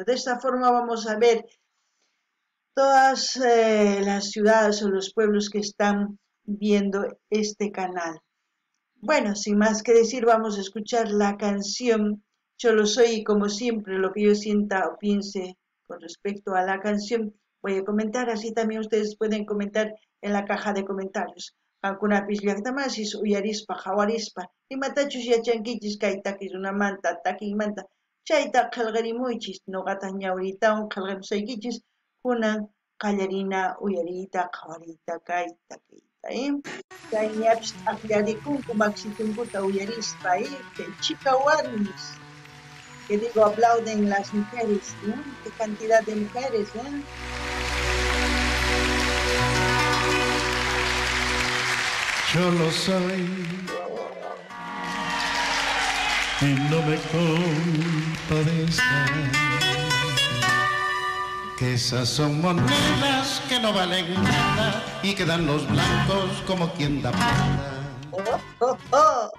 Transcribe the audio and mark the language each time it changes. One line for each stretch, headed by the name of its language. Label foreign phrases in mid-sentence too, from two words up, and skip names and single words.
Spanish: De esta forma vamos a ver todas las ciudades o los pueblos que están viendo este canal. Bueno, sin más que decir, vamos a escuchar la canción Cholo Soy y como siempre lo que yo sienta o piense con respecto a la canción voy a comentar, así también ustedes pueden comentar en la caja de comentarios.
Quechua: Qankunapis llaqtamasis uyarispa hawarispa imatachus yachankichis kay takiy runamanta takiymanta chayta qillqarimuychis noqataq ñawritawan qillqamusaykichis kunan qallarina uyariyta qhawariyta kay takiyta kay ñapis aqllarikunku maksitunkuta uyarispa
Spanish: que chica
Quechua: warmis
Spanish: que digo aplauden las mujeres, ¿no? Qué cantidad de mujeres, Cholo soy y no me compadezca, que esas son monedas que no valen nada y quedan los blancos como quien da plata.